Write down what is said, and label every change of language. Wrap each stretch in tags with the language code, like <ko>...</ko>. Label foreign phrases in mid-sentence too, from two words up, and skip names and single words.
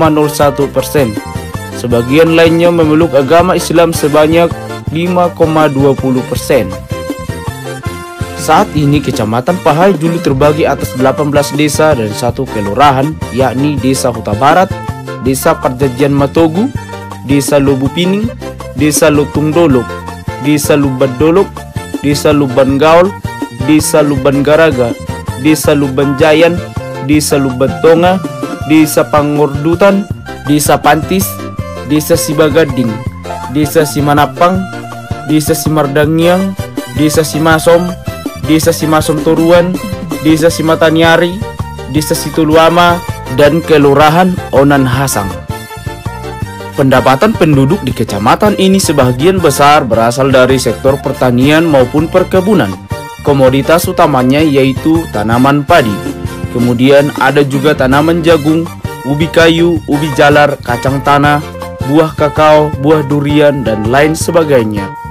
<id>Sebagian lainnya memeluk agama Islam sebanyak 5,20%. Saat ini Kecamatan Pahai Julu terbagi atas 18 desa dan 1 kelurahan, yakni Desa Huta Barat, Desa Perjanjian Matogu, Desa Lubu Pining, Desa Lutung Dolok, Desa Luban Dolok, Desa Luban Gaul, Desa Luban Garaga, Desa Luban Jayan, Desa Luban Tonga, Desa Pangordutan, Desa Pantis, Desa Sibagading, Desa Simanapang, Desa Simardangiang, Desa Simasom, Desa Simasom Toruan, Desa Simatanyari, Desa Situluama, dan Kelurahan Onan Hasang. Pendapatan penduduk di kecamatan ini sebagian besar berasal dari sektor pertanian maupun perkebunan. Komoditas utamanya yaitu tanaman padi. Kemudian ada juga tanaman jagung, ubi kayu, ubi jalar, kacang tanah, buah kakao, buah durian, dan lain sebagainya.</id>